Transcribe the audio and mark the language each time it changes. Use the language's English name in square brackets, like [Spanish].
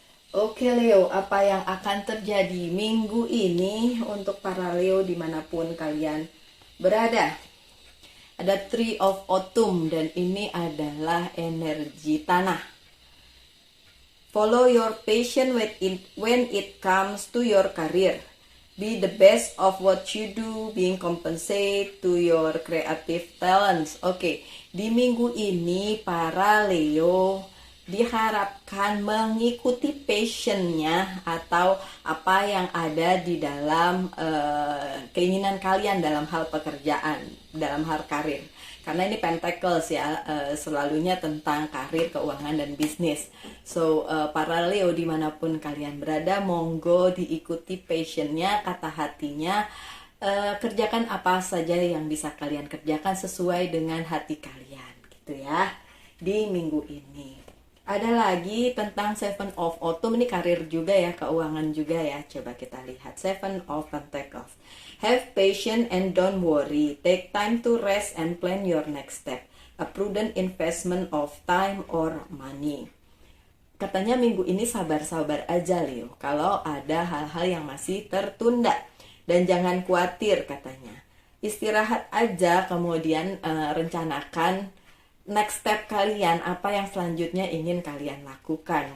[Indonesian] Oke Leo, apa yang akan terjadi minggu ini untuk para Leo dimanapun kalian berada? Ada Tree of Autumn dan ini adalah energi tanah. [English] Follow your passion when it comes to your career. Be the best of what you do, being compensate to your creative talents. [Indonesian] Oke, di minggu ini para Leo diharapkan mengikuti passionnya atau apa yang ada di dalam keinginan kalian dalam hal pekerjaan, dalam hal karir. Karena ini Pentacles ya, selalunya tentang karir, keuangan, dan bisnis. So, para Leo dimanapun kalian berada, monggo diikuti passionnya, kata hatinya. Kerjakan apa saja yang bisa kalian kerjakan sesuai dengan hati kalian, gitu ya, di minggu ini. Ada lagi tentang Seven of Autumn, ini karir juga ya, keuangan juga ya. Coba kita lihat Seven of Pentacles. [English] Have patience and don't worry. Take time to rest and plan your next step. A prudent investment of time or money. [Indonesian] Katanya minggu ini sabar-sabar aja Leo, kalau ada hal-hal yang masih tertunda. Dan jangan khawatir katanya. Istirahat aja, kemudian rencanakan next step kalian, apa yang selanjutnya ingin kalian lakukan.